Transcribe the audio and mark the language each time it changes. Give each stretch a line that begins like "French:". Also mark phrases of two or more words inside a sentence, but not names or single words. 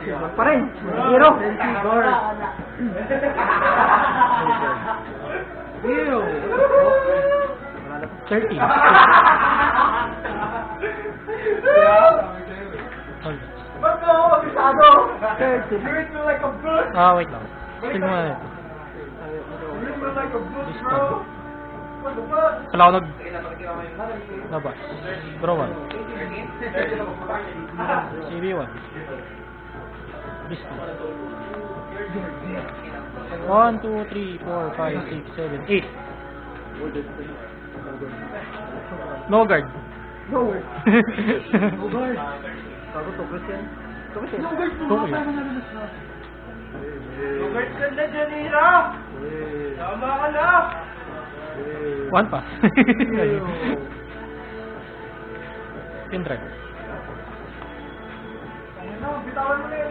Filipino: Pa rin. Zero. Zero. 30. Ba't mo ako kabisado? 30.
English: You read me like a book!
Filipino: Wait lang. Skill mo na ito.
English: You read me like a book, bro! What the fuck?
Filipino: Kala ko labas.
English: Draw 1. CB1. This 2. 1, 2, 3, 4, 5, 6, 7, 8. No guard. No. No guard.
Filipino: Bago to,
English: Christian. Christian. No guard. Okay.
Filipino: Robert ka na dyan, Ira! Tama ka na! 1 pa.
English: Pin drive.
Filipino: Bitawan mo na yun.